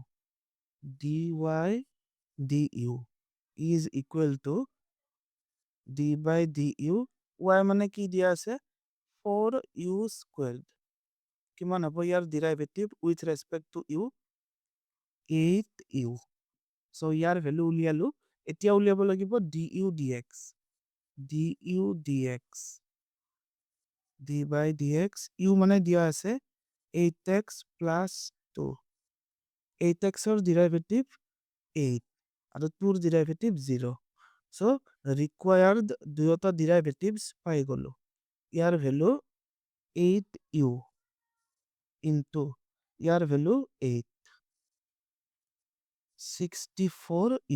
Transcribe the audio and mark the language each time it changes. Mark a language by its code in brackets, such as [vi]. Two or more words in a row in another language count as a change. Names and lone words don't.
[en] dy du is equal to d by du, [as] y মানে কি দিয়া আছে 4u স্কুৱেৰ্ড। কিমান হ'ব ইয়াৰ [en] derivative with respect to u [as] 8u। চ' ইয়াৰ ভেলু উলিয়ালো। এতিয়া উলিয়াব লাগিব du dx। [en] du dx d by dx, [as] u মানে দিয়া আছে 8x প্লাছ 2। 8xৰ ডিৰাইভেটিভ 8 আৰু 2ৰ ডিৰাইভেটিভ 0। [en] so required [as] দুয়োটা ডিৰাইভেটিভছ পাই গ'লো। ইয়াৰ ভেলু 8u ইনটু ইয়াৰ ভেলু 8, 64u।